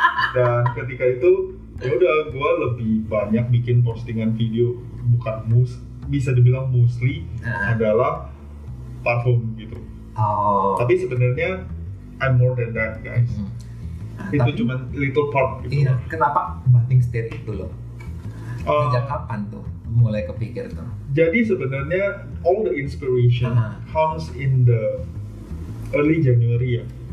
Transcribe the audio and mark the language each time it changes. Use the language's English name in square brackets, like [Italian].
[Indonesian] Dan ketika itu ya udah, gue lebih banyak bikin postingan video, bukan bisa dibilang mostly adalah parfum gitu. Tapi sebenarnya [English] I'm more than that, guys. [Indonesian] Itu cuma [English] little part [Indonesian] gitu. Iya, kenapa banting setir itu loh? Sejak kapan tuh mulai kepikir tuh? Jadi sebenarnya [English] all the inspiration comes in the early January ya.